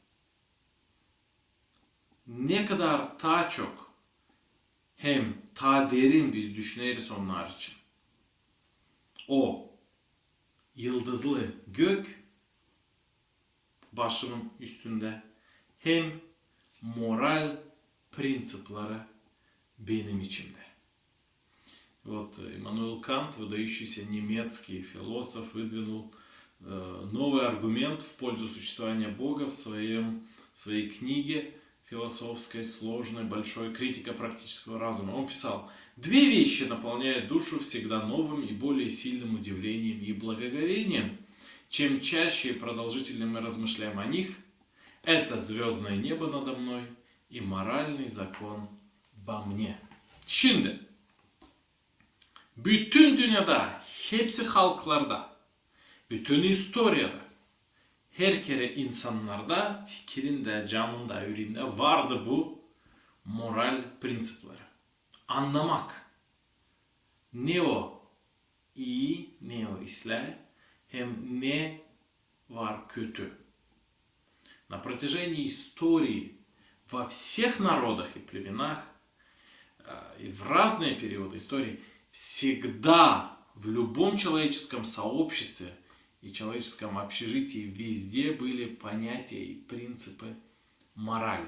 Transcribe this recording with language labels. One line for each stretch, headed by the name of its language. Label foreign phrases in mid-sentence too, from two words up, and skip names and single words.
Gagauz: Ne kadar daha çok hem daha derin biz düşüneriz onlar için. O yıldızlı gök başımın üstünde hem moral prinsipleri benim içimde.
Russian: Вот Иммануил Кант, выдающийся немецкий философ, выдвинул новый аргумент в пользу существования Бога в своей книге философской, сложной, большой «Критика практического разума». Он писал: «Две вещи наполняют душу всегда новым и более сильным удивлением и благоговением. Чем чаще и продолжительнее мы размышляем о них, это звездное небо надо мной и моральный закон во мне».
Gagauz: Şimdi, bütün dünyada, hepsi halklarda, bütün historiada, her kere insanlarda, fikrinde, canında, yüreğinde vardı bu moral prensipleri. Anlamak ne o iyi, ne o исля, hem ne var kötü.
Russian: На протяжении истории во всех народах и племенах и в разные периоды истории всегда в любом человеческом сообществе и человеческом общежитии везде были понятия и принципы морали.